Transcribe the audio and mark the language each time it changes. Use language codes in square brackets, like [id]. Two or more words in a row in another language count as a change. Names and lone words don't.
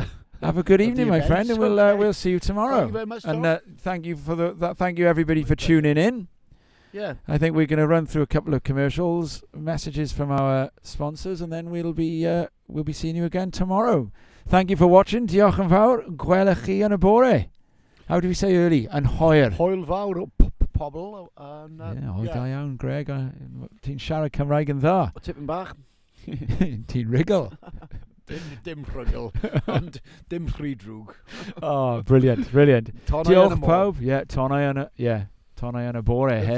[en] Have a good of the evening, my events. friend, and Okay. we'll see you tomorrow. Thank you very much, And Tom. thank you for thank you everybody for tuning in. Yeah. I think we're going to run through a couple of commercials, messages from our sponsors, and then we'll be seeing you again tomorrow. Thank you for watching. [cy] Diolch yn fawr. Gwelwch chi yn y bore. [en] How do we say early? [cy] Yn hwyr. Hwyl fawr o pobl. And, Hwyl da iawn, Greg. Ti'n siarad Cymraeg yn dda. Tipyn bach. Ti'n rigol. dim rhugl. Ond dim ffridrwg. [en] Oh, brilliant. [cy] Tonnau yn y Diolch môr. pawb. Tonnau yn y bore hefyd.